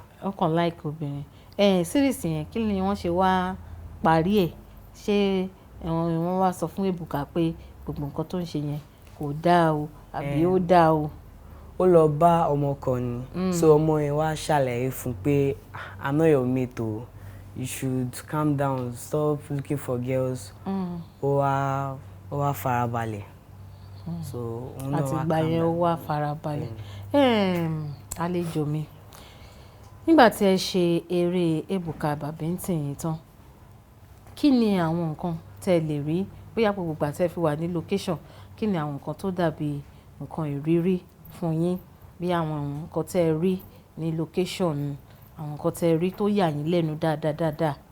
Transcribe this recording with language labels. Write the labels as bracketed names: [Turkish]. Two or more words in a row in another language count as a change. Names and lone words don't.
[Yoruba] ó kàn láìkè obìnrin. síríìsì yẹn kí ni wọ́n ṣe wá parí ẹ̀ ṣé wọ́n wá sọ fún Ebuka pé gbogbo nǹkan tó ń ṣe yẹn kò dáa o àbí ó dáa o. ó lọ bá ọmọ kan ni so ọmọ yẹn wá ṣàlàyé fún pé [English] I'm not your mate o you should calm down stop looking for girls. [Yoruba] ó wá farabalẹ̀. so òun náà wá [English] calm down. [Yoruba] àtìgbà yẹn ó wá farabalẹ̀. àlejò mi nígbà tí ẹ ṣe eré Ebuka Babington yìí tán kí ni àwọn nǹkan tẹ́ lè rí bóyá gbogbo ìgbà tẹ́ fi wà ní location kí ni àwọn nǹkan tó dàbí nǹkan ìrírí fún yín bí àwọn nǹkan tẹ́ rí ní location àwọn nǹkan tẹ́ rí tó yà yín lẹ́nu dáadáa.